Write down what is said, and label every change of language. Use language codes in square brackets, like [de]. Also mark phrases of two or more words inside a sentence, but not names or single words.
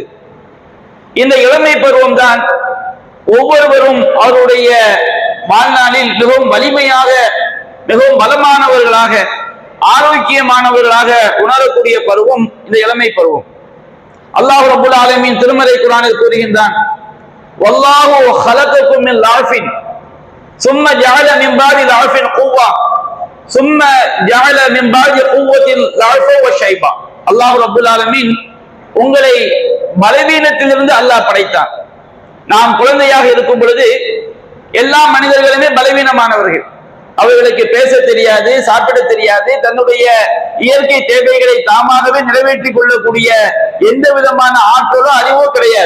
[ta] இந்த இளமை பருவம் தான் ஒவ்வொருவரும் அவருடைய வாழ்நாளில் மிகவும் வலிமையாக, மிகவும் பலமானவர்களாக, ஆரோக்கியமானவர்களாக உணரக்கூடிய பருவம் இந்த இளமை பருவம். [ar] الله رب العالمين [ta] திருமறை குர்ஆனில் கூறுகின்றான், [ar] والله خلقكم من ضعف ثم جعل من بعد ضعف قوة ثم جعل من بعد قوة ضعفا وشيبا. الله رب العالمين [ta] உங்களை பலவீனத்திலிருந்து அல்லாஹ் படைத்தான். நாம் குழந்தையாக இருக்கும் பொழுது எல்லா மனிதர்களுமே பலவீனமானவர்கள். அவர்களுக்கு பேச தெரியாது, சாப்பிட தெரியாது, தன்னுடைய இயற்கை தேவைகளை தாமாகவே நிறைவேற்றிக் கொள்ளக்கூடிய எந்த விதமான ஆற்றலோ அறிவோ கிடையாது.